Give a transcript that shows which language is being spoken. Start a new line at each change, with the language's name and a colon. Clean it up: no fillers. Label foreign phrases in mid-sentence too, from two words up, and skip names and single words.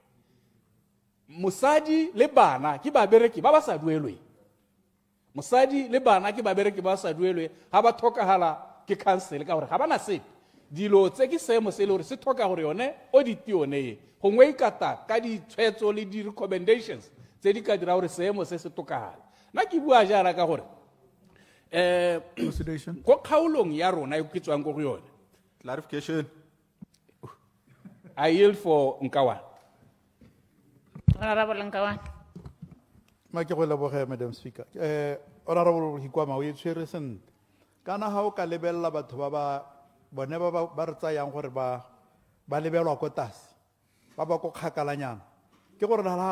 Tswana: mosadi le bana ke babereki ba ba sa duelwe mosadi le bana ke babereki ba sa duelwe ga ba tlhokagala ke council ka gore ga bana sepe dilo tse ke seemo se le gore se tlhoka gore yone audit yone gongwe ikata ka ditshwetso le di-recommendations tse di ka dira gore seemo se se tokagale nna ke bua jana ka gore ko kgaolong ya rona e ke tswang ko go yone
English: Clarification. I yield for Nkawan. Honorable Nkawan.
Tswana: Ma ke go leboge
English: Madam Speaker.
Tswana: Honorable Hikwama o itshwere sentle. Kana ha o ka lebella batho ba bone ba re tsayang gore ba lebelwa ko tlase ba ba ko kgakalanyana ke gore la